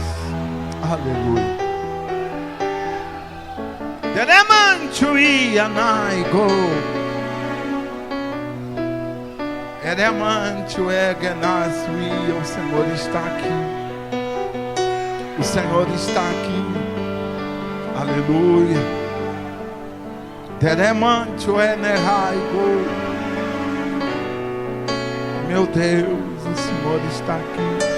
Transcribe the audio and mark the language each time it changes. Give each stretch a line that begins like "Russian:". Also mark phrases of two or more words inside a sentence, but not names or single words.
Portuguese: Aleluia. Deremanchuia naigo. Eremanchu egenasui. O Senhor está aqui. O Senhor está aqui. Aleluia. Deremanchu eneraigo. Meu Deus, o Senhor está aqui.